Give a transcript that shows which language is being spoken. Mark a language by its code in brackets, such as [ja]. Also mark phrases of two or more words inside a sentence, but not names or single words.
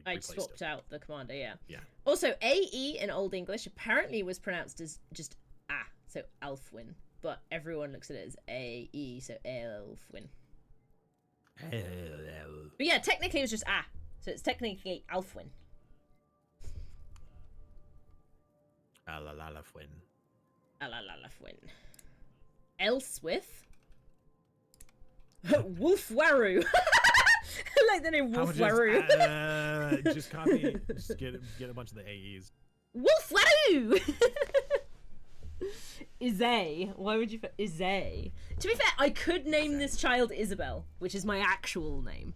[en] I replaced swapped it. out the commander, yeah. Yeah. Also, AE in Old English apparently was pronounced as just so Alfwin. But everyone looks at it as AE, so Elfwin. But yeah, technically it was just so it's technically Alfwin. Alalafwin. Alalafwin. Elswith. Wolfwaru. I like the name Wolfwaru. Just copy. Just get a bunch of the AEs. Wolfwaru. Izay. Why would you? Izay. To be fair, I could name this child Isabel, which is my actual name.